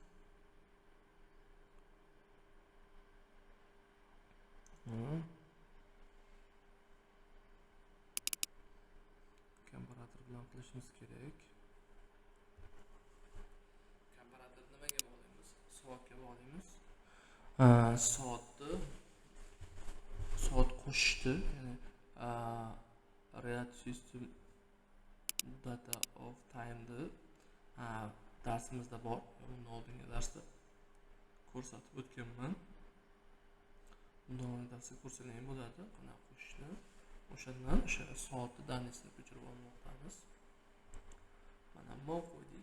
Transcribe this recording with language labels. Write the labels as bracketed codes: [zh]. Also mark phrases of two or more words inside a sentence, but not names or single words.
[uz] Komparator bilan qilishimiz kerak. Komparator nimaga bog'laymiz? Soatga bog'laymiz. Soat qo'shishdi, ya'ni [en] real system data of time'ni [uz] darsimizda bor. Bundan oldingi darsda ko'rsatib o'tganman. Bundan oldingi darsda ko'rsangiz ham bo'ladi, qanaqa qo'shishni. O'shandan o'sha soatni danisini ko'chirib olmoqdamiz. Mana bu qo'ydik.